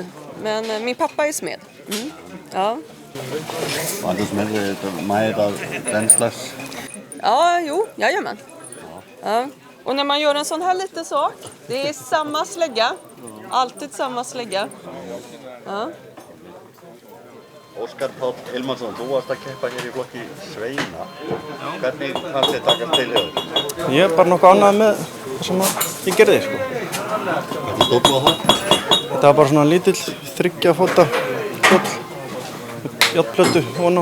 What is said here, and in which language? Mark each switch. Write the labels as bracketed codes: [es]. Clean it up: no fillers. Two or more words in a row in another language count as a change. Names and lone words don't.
[sv] Men min pappa är smed. Ja. Var du smed med av den slags? Ja, jajamän. Ja. Och när man gör en sån här liten sak, det är samma slägga. Alltid samma slägga. Ja. [is] Óskar Páll Hilmarsson, þú varst að keppa hér í flokki sveina. Hvernig fannst þér takast til þér? Ég er bara nokkuð ánægður með það sem ég gerði, sko. Hvernig stóð þú á það? Þetta var bara svona lítill 3 fóta kjóll með járnplötu ofan á.